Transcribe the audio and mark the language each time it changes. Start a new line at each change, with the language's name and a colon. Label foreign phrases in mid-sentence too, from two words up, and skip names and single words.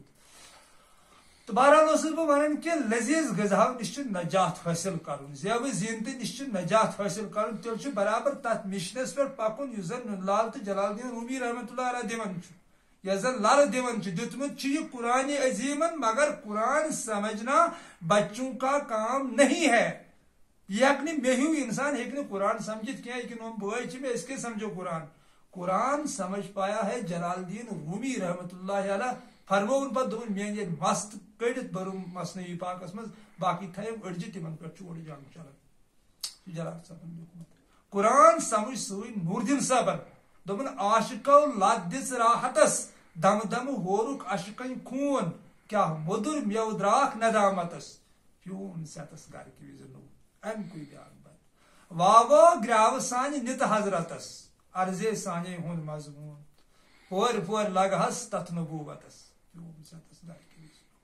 Kashmiri: تہٕ بہرحال اوسُس بہٕ ونان کہِ لذیذ غذاہو نِش چھُ نجات حٲصِل کرُن زیوٕ زیٖنتہٕ نِش چھُ نجات حٲصِل کرُن تیٚلہِ چھُ برابر تتھ مشنس پٮ۪ٹھ پکُن یُس زن نُندٕ لال تہٕ جلال الدین رومی
Arabic: رحمتہ اللہ علیہ
Kashmiri: دِوان چھُ یۄس زن للہٕ دِوان چھُ دیُتمُت چھُ یہِ قرآنِ عظیٖمن
Urdu: مگر قرآن سمجھنا بچوں کا کام نہیں ہے.
Kashmiri: یہ ہیٚکہِ نہٕ مےٚ ہیوٗ انسان ہیٚکہِ نہٕ قرآن سمجھِتھ کینٛہہ یہِ کہِ نوٚم بٲے چھِ مےٚ أسۍ کیٛاہ سمجھو
Urdu: قرآن سمجھ پایا ہے
Kashmiri: جلال الدین رومی
Arabic: رحمتہ اللہ علیہ
Kashmiri: فرمووُن پتہٕ دوٚپُن میٲنۍ ییٚلہِ مست کٔڑِتھ بٔرٕم مصنوعی پاکس منٛز باقٕے تھٲیِم أڑجہِ تِمن پٮ۪ٹھ چھُ اورٕ جنگ چلان جلال صٲبن لیوٗکھمُت. قرآن سمجھ سۭتۍ نوٗردیٖن صٲبن دوٚپُن عاشقو لت دِژ راحتس دمہٕ دمہٕ ہورُکھ اشکن خوٗن کیٛاہ موٚدُر میوٕ درٛاکھ ندامتس پیوٗن ژٮ۪تس گرکہِ وِزِ نوٚو امہِ کُے بیاکھ بد واوو گرٛاوٕ سانہِ نِتہٕ حضرتس عرضے سانے ہُنٛد مضموٗن پورِ پورِ لگہس تتھ نبوٗوتس پیوٗن ژٮ۪تس گرکہِ وِزِ.